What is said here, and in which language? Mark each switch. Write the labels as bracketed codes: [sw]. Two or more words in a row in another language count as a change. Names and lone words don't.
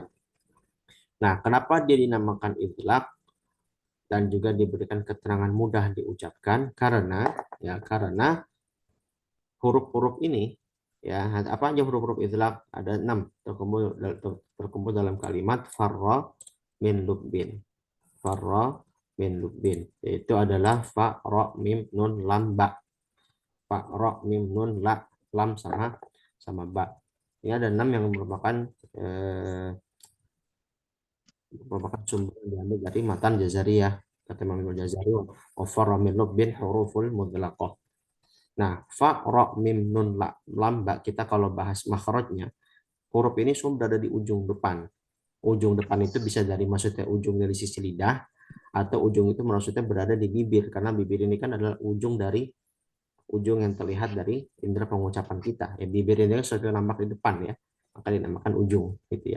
[id] Nah, kenapa dia dinamakan idlaq dan juga diberikan keterangan mudah diucapkan? Karena huruf-huruf ini ya, apa aja huruf-huruf idlaq? Ada 6 terkumpul dalam kalimat [ar] فر من لب. فر من لب, [id] yaitu adalah fa ra mim nun lam ba. Fa ra mim nun la lam sama ba. Ini ada 6 yang merupakan sumber yang diambil dari matan Jazariyah. Kata Imam Jazari, [ar] فر من لب حروف المذلقة. [id] Nah, fa ra mim nun la lam ba, kita kalau bahas makhrajnya, huruf ini semua berada di ujung depan. Ujung depan itu bisa dari maksudnya ujung dari sisi lidah, atau ujung itu maksudnya berada di bibir, karena bibir ini kan adalah ujung yang terlihat dari indera pengucapan kita. Ya, bibir ini suatu nampak di depan ya, maka dinamakan ujung gitu ya.